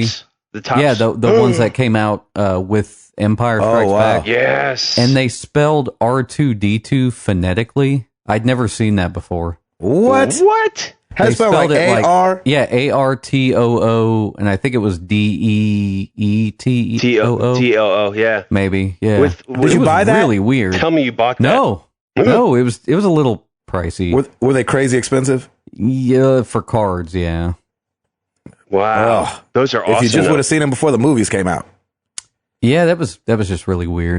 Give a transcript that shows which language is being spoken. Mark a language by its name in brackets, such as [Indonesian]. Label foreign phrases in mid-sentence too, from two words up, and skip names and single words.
[English] The tops? Yeah, the ones that came out with Empire Strikes Back. Yes. And they spelled R2D2 phonetically. I'd never seen that before. What? How do you spell like A-R? Yeah, A-R-T-O-O, and I think it was D-E-E-T-O-O. T-O-O, yeah. Maybe, yeah. Did you buy that? Really weird. Tell me you bought that. No, it was a little pricey. Were they crazy expensive? Yeah, for cards, yeah. Wow. Oh, those are awesome. If you just would have seen them before the movies came out. Yeah, that was just really weird.